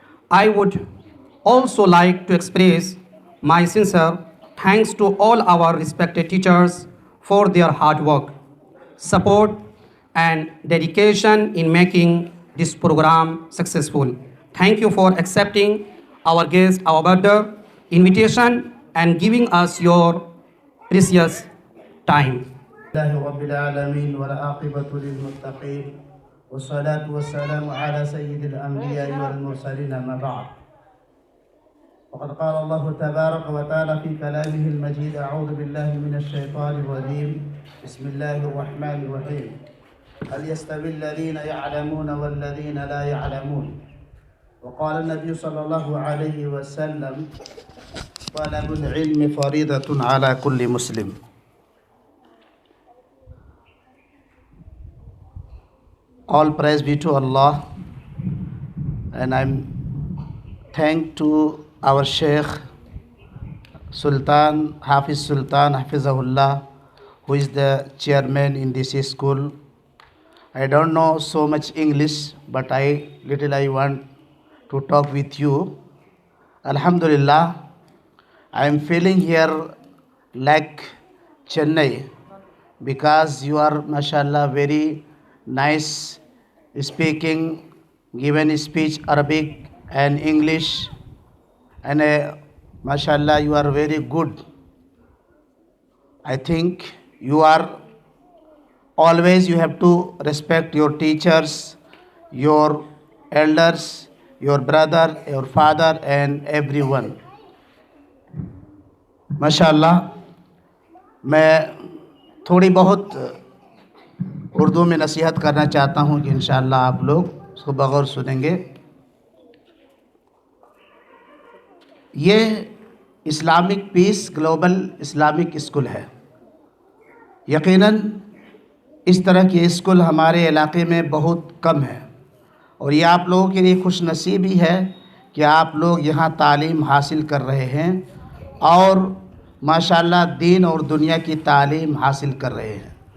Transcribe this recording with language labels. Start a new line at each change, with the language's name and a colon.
English: I would also like to express my sincere thanks to all our respected teachers for their hard work, support, and dedication in making this program successful. Thank you for accepting our guest, our brother invitation and giving us your precious time.
Arabic: لله رب العالمين والعاقبة للمتقين والصلاة والسلام على سيد الأنبياء والمرسلين، أما بعد. وقد قال الله تبارك وتعالى في كلامه المجيد: أعوذ بالله من الشيطان الرجيم، بسم الله الرحمن الرحيم. هل يستوي الذين يعلمون والذين لا يعلمون؟ وقال النبي صلى الله عليه وسلم: طلب العلم فريضة على كل مسلم.
English: All praise be to Allah, and I'm thank to our Sheikh Sultan Hafiz Sultan Hafizahullah, who is the chairman in this school. I don't know so much English, but I want to talk with you. Alhamdulillah, I am feeling here like Chennai, because you are, mashallah, very nice speaking, given speech Arabic and English, and mashallah, you are very good. I think you are always, you have to respect your teachers, your elders, your brother, your father, and everyone.
Urdu: ماشاءاللہ، میں تھوڑی بہت اردو میں نصیحت کرنا چاہتا ہوں کہ انشاءاللہ آپ لوگ اس کو بغور سنیں گے۔ یہ اسلامک پیس گلوبل اسلامک اسکول ہے۔ یقیناً اس طرح کے اسکول ہمارے علاقے میں بہت کم ہے، اور یہ آپ لوگوں کے لیے خوش نصیبی ہے کہ آپ لوگ یہاں تعلیم حاصل کر رہے ہیں، اور ماشاءاللہ دین اور دنیا کی تعلیم حاصل کر رہے ہیں۔